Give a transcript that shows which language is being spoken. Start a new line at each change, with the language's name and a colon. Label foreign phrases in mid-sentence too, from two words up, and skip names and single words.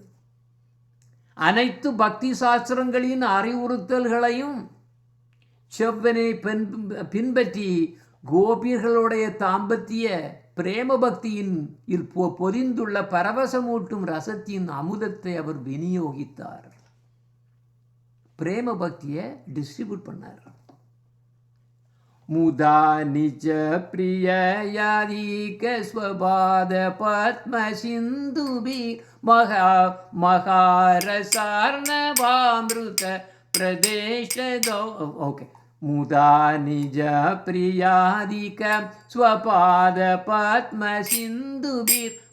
Tamil: அனைத்து பக்தி சாஸ்திரங்களின் அறிவுறுத்தல்களையும் செவ்வனை பின்பற்றி கோபியர்களுடைய தாம்பத்திய பிரேம பக்தியின் பொதிந்துள்ள பரவசமூட்டும் ரசத்தின் அமுதத்தை அவர் விநியோகித்தார். பிரேம பக்தியை டிஸ்ட்ரிபியூட் பண்ணார்.
Sanskrit: मुदा निज प्रिययादिक स्वपाद पद्म सिंधुभि महारसार्णवामृत प्रदेश ओके मुदा निज प्रियादिक स्वपाद पद्म सिंधुभिर